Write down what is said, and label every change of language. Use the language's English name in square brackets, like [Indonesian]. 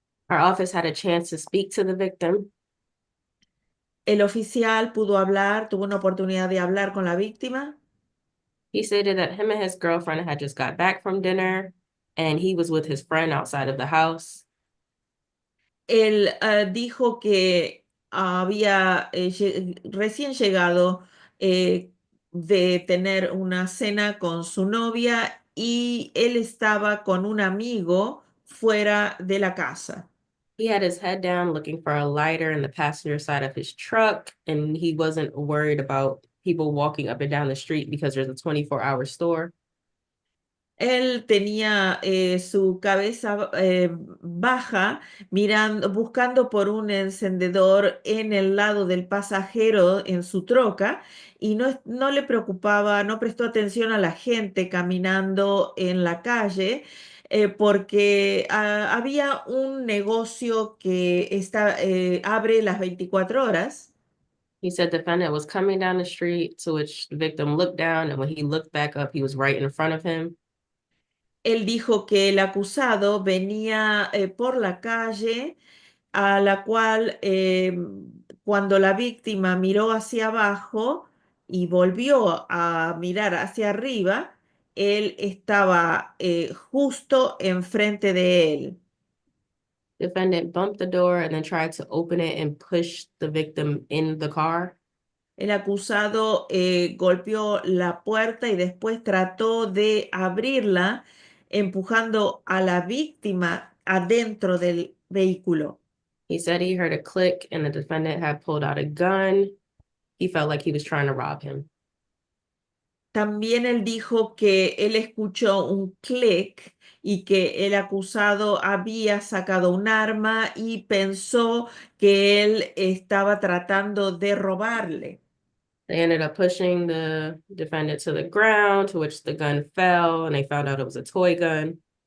[English] Our office had a chance to speak to the victim. [Spanish] El oficial pudo hablar, tuvo una oportunidad de hablar con la víctima. [English] He stated that him and his girlfriend had just got back from dinner and he was with his friend outside of the house. [Spanish] Él dijo que había recién llegado de tener una cena con su novia y él estaba con un amigo fuera de la casa. [English] He had his head down looking for a lighter in the passenger side of his truck, and he wasn't worried about people walking up and down the street because there's a 24-hour store. [Spanish] Él tenía su cabeza baja, buscando por un encendedor en el lado del pasajero en su troca y no le preocupaba, no prestó atención a la gente caminando en la calle porque había un negocio que abre las 24 horas. [English] He said the defendant was coming down the street, to which the victim looked down, and when he looked back up, he was right in front of him. [Spanish] Él dijo que el acusado venía por la calle, a la cual cuando la víctima miró hacia abajo y volvió a mirar hacia arriba, él estaba justo enfrente de él. [English] Defendant bumped the door and then tried to open it and push the victim in the car. [Spanish] El acusado golpeó la puerta y después trató de abrirla, empujando a la víctima adentro del vehículo. [English] He said he heard a click and the defendant had pulled out a gun. He felt like he was trying to rob him. [Spanish] También él dijo que él escuchó un clic y que el acusado había sacado un arma y pensó que él estaba tratando de robarle. [English] They ended up pushing the defendant to the ground, to which the gun fell, and they found out it was a toy gun.